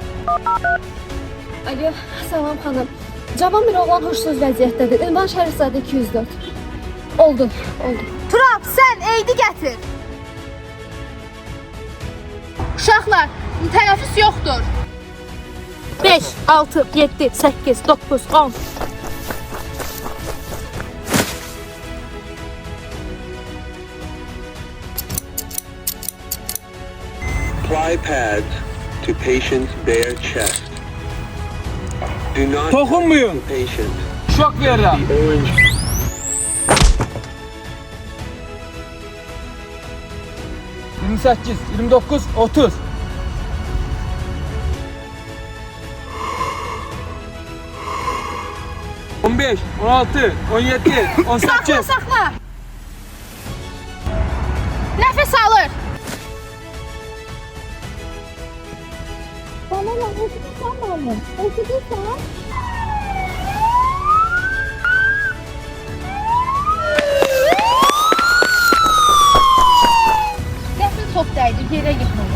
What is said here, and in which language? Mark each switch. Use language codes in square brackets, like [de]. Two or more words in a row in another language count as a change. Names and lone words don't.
[az] Alo, salam xanım. Cavan bir oğlan huşsuz vəziyyətdədir. Ünvan Şərifzadə 204. Oldu. Turab, sən eydi gətir. Uşaqlar, tənəffüs yoxdur. 5, 6, 7, 8, 9, 10. [en] Apply pads to patient's bare chest. Do not [tr] Dokunmayın. [en] touch the patient. [az] Şok verirəm. [en] The orange [az] 28, 29, 30. On beş, 16, 17, 18. Saxla, saxla. Nəfəs alır. [tr] Bana lan, oturursan bana. [az] Oturursan. Qəfil top dəydi, yerə yıxıldı.